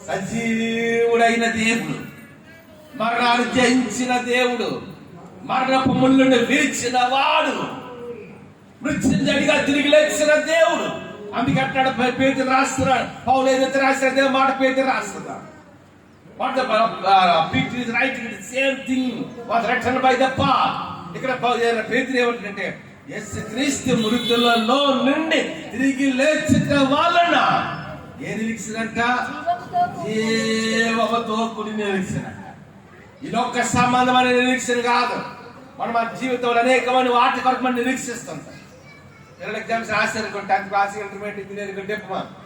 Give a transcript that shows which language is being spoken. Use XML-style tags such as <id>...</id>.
<te>సజీవుడైన దేవుడు, మరణాన్ని జయించిన దేవుడు, మరణపు ముళ్ళుని విరిచిన వాడు, మృత్యుంజయుడిగా తిరిగి లేచిన దేవుడు. అందుకే అంటాడు పేతురు రాస్తున్నాడు, పౌలు ఏదైతే రాశాడు అదే మాట పేతురు రాస్తున్నాడు.</te> <en>What the Peter is writing, the same thing was written by the Paul.</en> <te>ఇక్కడ పేతురు ఏమంటాడంటే, యేసుక్రీస్తు మృతులలో నుండి తిరిగి లేచిన వలన ఏ నిరీక్షణంట? జీవముతో కూడిన నిరీక్షణ. ఇది ఒక్క సంబంధమైన నిరీక్షణ కాదు. మనం మన జీవితంలో అనేకమైన వాటి కొరకు మనం నిరీక్షిస్తుంటాం. పిల్లలు ఎగ్జామ్స్ రాశారు, 10th class, intermediate, engineering, diploma.</te>